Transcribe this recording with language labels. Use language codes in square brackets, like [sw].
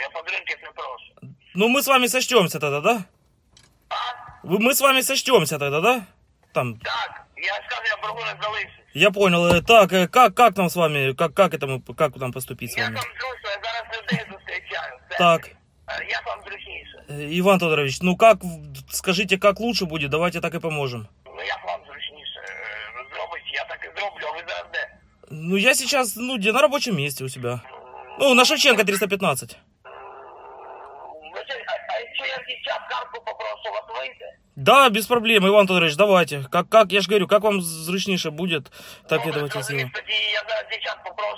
[uk] Я подарунків не прошу. Ну, ми з вами сочтемся тоді, да? Так. Ми з вами сочтемся тоді, да? Там. Так. Я сказав, я боргу не залишусь. [ru] Я понял. [uk] Так, як нам з вами, як нам поступити з вами? Я там зрушу, я зараз людей зустрічаю. Так. Я вам зручніше. [ru] Іван Тодорович, ну как, скажите, как лучше будет, давайте так и поможем. [uk] Ну я вам зручніше. Зробить, я так и зроблю, а ви зараз де? [ru] Ну я сейчас, ну где, на рабочем месте у себя. Ну, на Шевченко 315. Ну что, а еще я сейчас карту попрошу, вас выйдет? Да, без проблем, Иван Тодорович, давайте. Как я же говорю, как вам зручнейше будет, так ну, и давайте снимем. Я сейчас попрошу.